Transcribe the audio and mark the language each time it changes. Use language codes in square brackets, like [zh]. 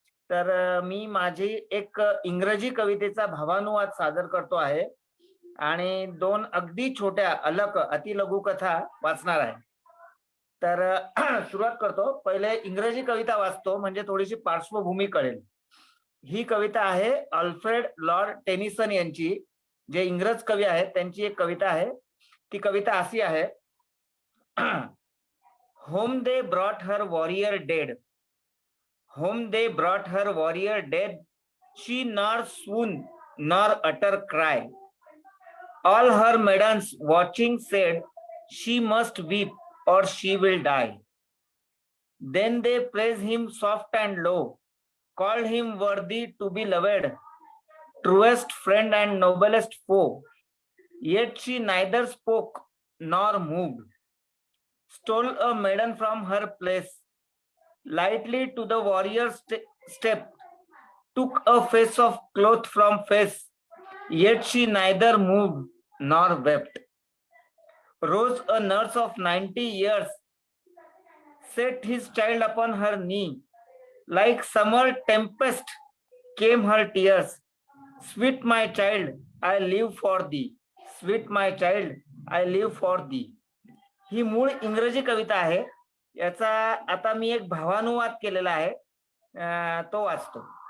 [mr] तर मी माझी एक इंग्रजी कवितेचा भावानुवाद सादर करतो आहे आणि 2 अगदी छोट्या अलक अतिलघु कथा वाचणार आहे. तर सुरुवात करतो. पहिले इंग्रजी कविता वाचतो म्हणजे थोडीशी पार्श्वभूमी कळेल. ही कविता आहे अल्फ्रेड लॉर्ड टेनिसन यांची, जे इंग्रज कवी आहेत त्यांची एक कविता आहे. ती कविता अशी आहे. [en] Home they brought her warrior dead, home they brought her warrior dead, she nor swoon nor utter cry, all her maidens watching said, she must weep or she will die. Then they praised him soft and low, called him worthy to be loved, truest friend and noblest foe, yet she neither spoke nor moved, stole a maiden from her place, lightly to the warrior's step, took a face of cloth from face, yet she neither moved nor wept. Rose a nurse of 90 years, set his child upon her knee, like summer tempest came her tears, sweet my child, I live for thee, sweet my child, I live for thee. [mr] ही मूळ इंग्रजी कविता आहे. याचा आता मी एक भावानुवाद केलेला आहे, तो वाचतो.